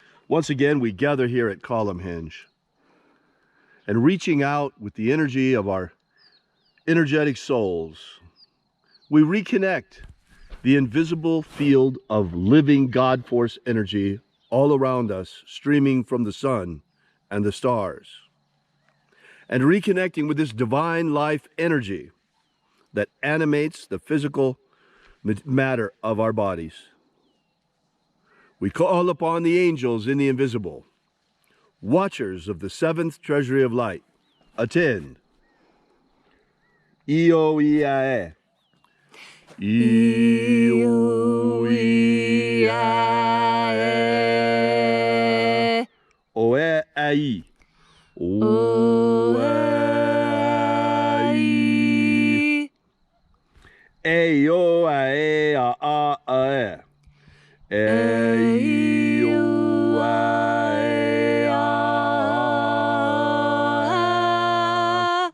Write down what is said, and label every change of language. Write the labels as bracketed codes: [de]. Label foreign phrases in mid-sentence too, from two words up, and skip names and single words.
[en] Once again, we gather here at Column Hinge and reaching out with the energy of our energetic souls, we reconnect the invisible field of living God force energy all around us, streaming from the sun and the stars, and reconnecting with this divine life energy that animates the physical matter of our bodies. We call upon the angels in the invisible, watchers of the seventh treasury of light. Attend. Io-Iae. Io-Iae. Oe-Ai. Oe-Ai. E-O-A-E-A-A-E. E-O-A-E-A.